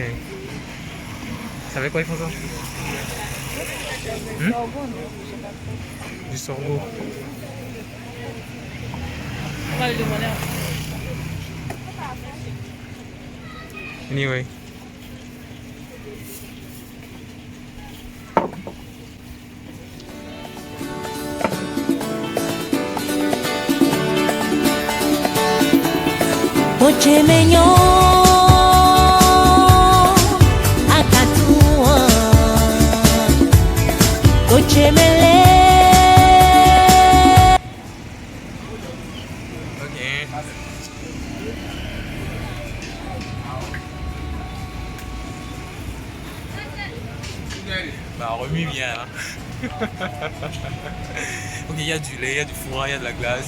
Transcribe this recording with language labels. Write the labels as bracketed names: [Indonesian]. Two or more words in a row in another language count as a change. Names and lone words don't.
[French] Vous savez quoi ils font ça? Du sorgho. On va lui demander. Anyway. Ochemenyo akatua Ochemele. Ok. Bah remue bien hein. Ok, il y a du lait, il y a du fourra, il y a de la glace.